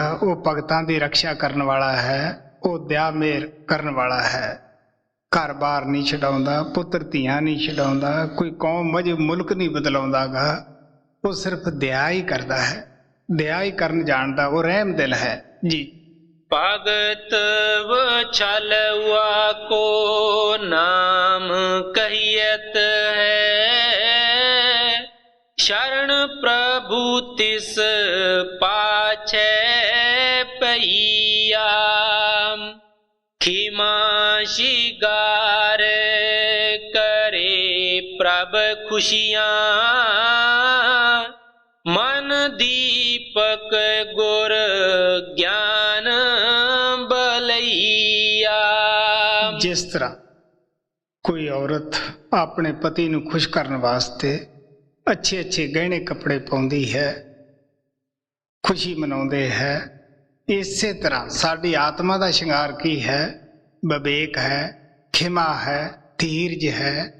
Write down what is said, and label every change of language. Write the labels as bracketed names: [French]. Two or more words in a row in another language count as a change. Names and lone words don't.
[Punjabi] ਉਹ ਭਗਤਾਂ ਦੀ ਰੱਖਿਆ ਕਰਨ ਵਾਲਾ ਹੈ, ਉਹ ਦਇਆ ਮੇਰ ਕਰਨ ਵਾਲਾ ਹੈ। ਘਰ ਬਾਰ ਨਹੀਂ ਛਡਾਉਂਦਾ, ਪੁੱਤਰ ਧੀਆਂ ਨਹੀਂ ਛਡਾਉਂਦਾ, ਕੋਈ ਕੌਮ ਮਜ਼ਹਬ ਮੁਲਕ ਨਹੀਂ ਬਦਲਾਉਂਦਾਗਾ। ਉਹ ਸਿਰਫ ਦਇਆ ਹੀ ਕਰਦਾ ਹੈ, ਦਇਆ ਹੀ ਕਰਨ ਜਾਣਦਾ। ਉਹ ਰਹਿਮ ਦਿਲ ਹੈ ਜੀ। ਭਗਤ ਵਛਲੁਆ ਕੋ ਨਾਮੁ ਕਹੀਅਤ ਹੈ ਸਰਣਿ ਪ੍ਰਭੂ ਤਿਸੁ ਪਾਛੇ ਪਈਆ। ਖਿਮਾ ਸੀਗਾਰ ਕਰੇ ਪ੍ਰਭ ਖੁਸੀਆ ਮਨ ਦੀਪਕ ਗੁਰ ਗਿਆਨੁ ਬਲਈਆ। ਜਿਸ ਤਰ੍ਹਾਂ ਕੋਈ ਔਰਤ ਆਪਣੇ ਪਤੀ ਨੂੰ ਖੁਸ਼ ਕਰਨ ਵਾਸਤੇ ਅੱਛੇ ਅੱਛੇ ਗਹਿਣੇ ਕੱਪੜੇ ਪਾਉਂਦੀ ਹੈ, ਖੁਸ਼ੀ ਮਨਾਉਂਦੇ ਹੈ, ਇਸੇ ਤਰ੍ਹਾਂ ਸਾਡੀ ਆਤਮਾ ਦਾ ਸ਼ਿੰਗਾਰ ਕੀ ਹੈ? ਵਿਵੇਕ ਹੈ, ਖਿਮਾ ਹੈ, ਧੀਰਜ ਹੈ।